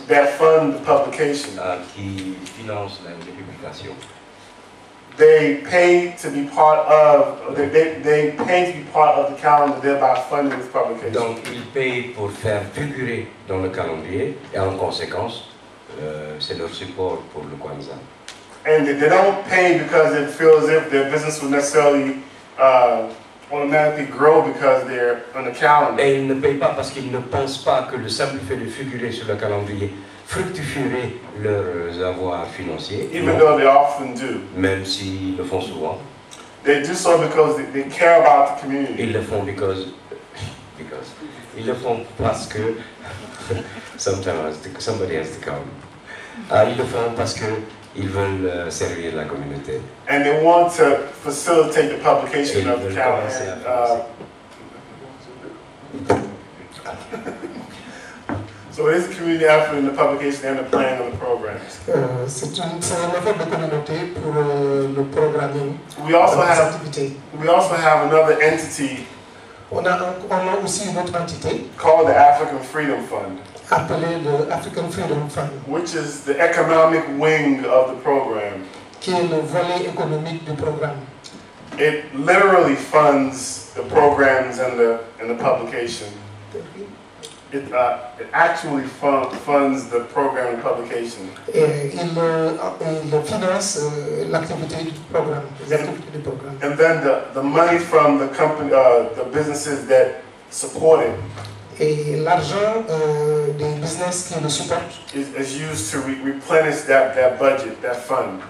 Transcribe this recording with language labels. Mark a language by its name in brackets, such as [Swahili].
[English] that fund the publication. [French] Qui financent les publications. [English] They pay to be part of. They pay to be part of the calendar, thereby funding this publication. [French] Donc ils payent pour faire figurer dans le calendrier et en conséquence, c'est leur support pour le KWANZAA. [English] And they don't pay because it feels as if their business will necessarily automatically grow because they're on the calendar. [French] Et ils ne payent pas parce qu'ils ne pensent pas que le simple fait de figurer sur le calendrier fructifierait leurs avoirs financiers. [English] Even though they often do. [French] Même s'ils le font souvent. [English] They do so because they care about the community. [French] Ils le font ils le font parce que [English] somebody has to come. [French] Ils le font parce que ils veulent servir la communauté. [English] And they want to facilitate the publication of the calendar. So it is a community effort in the publication and the planning of the programs. [French] C'est un effort de communauté pour le programming. [English] We also have another entity. [French] On a aussi une autre entité [English] called the African Freedom Fund. [French] Appelée le African Freedom Fund. [English] Which is the economic wing of the program. [French] Qui est le volet économique du programme. [English] It literally funds the programs and the publication. It actually funds the program and publication. [French] Et il finance l'activité du programme, les activités du programme. [English] And then the money from the company, the businesses that support it. [French] Et l'argent des business qui le supportent [English] is used to replenish that budget, that fund.